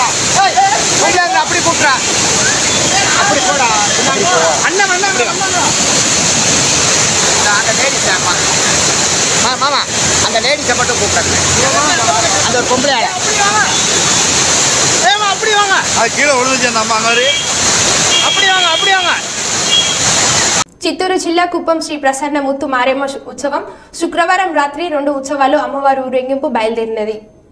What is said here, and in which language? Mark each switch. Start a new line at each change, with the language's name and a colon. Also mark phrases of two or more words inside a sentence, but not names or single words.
Tamil: ஏய் கொண்டாங்க அப்படி கூப்பிட்றா, அப்படி போடா பின்னாடி போ. அண்ணன் அண்ணன் அந்த லேடிஸ் மாமா, அந்த லேடிஸை மட்டும் கூப்பிட்றேன். அந்த ஒரு பொம்பளை ஆளை ஏமா அப்படி வாங்க, அது கீழே விழுந்துச்சு அந்த அம்மா மாதிரி. அப்படி வாங்க, அப்படி வாங்க.
Telugu: చిత్తూరు జిల్లా కుప్పం శ్రీ ప్రసన్న ముత్తు మారేమ్మ ఉత్సవం శుక్రవారం రాత్రి 2 ఉత్సవాలు అమ్మవారి ఊరేగింపు బయలుదేరినది.